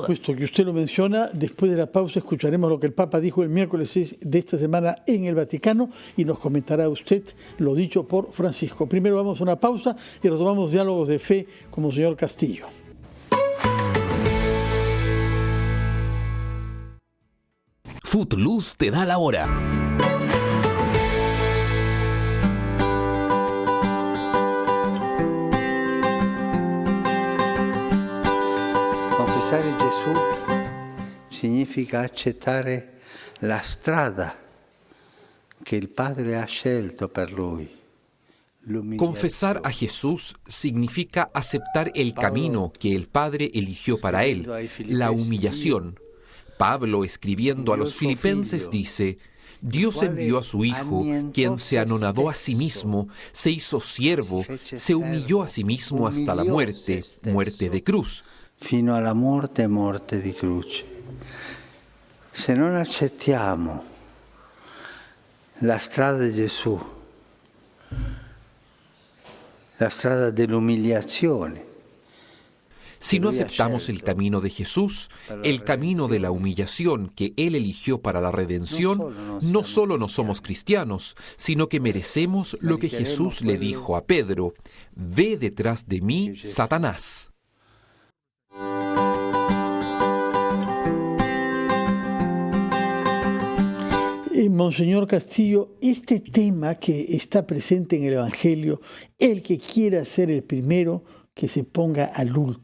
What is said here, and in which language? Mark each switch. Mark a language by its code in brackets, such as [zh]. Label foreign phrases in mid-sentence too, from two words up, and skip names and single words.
[es] Puesto que usted lo menciona, después de la pausa escucharemos lo que el Papa dijo el miércoles de esta semana en el Vaticano y nos comentará usted lo dicho por Francisco. Primero vamos a una pausa y retomamos diálogos de fe con Monseñor Castillo. Footloose te da la hora. [it] Confessare Gesù significa accettare la strada che il Padre ha scelto per lui. [es] Confesar a Jesús significa aceptar el camino que el Padre eligió para él, la humillación. Pablo, escribiendo a los filipenses, dice: Dios envió a su Hijo, quien se anonadó a sí mismo, se hizo siervo, se humilló a sí mismo hasta la muerte, muerte de cruz. [it] Fino alla morte, morte di croce. Se non accettiamo la strada di Gesù, la strada dell'umiliazione, [es] Si no aceptamos el camino de Jesús, el camino de la humillación que Él eligió para la redención, no solo no somos cristianos, sino que merecemos lo que Jesús le dijo a Pedro: ve detrás de mí, Satanás. Monseñor Castillo, este tema que está presente en el Evangelio, el que quiera ser el primero, que se ponga al último.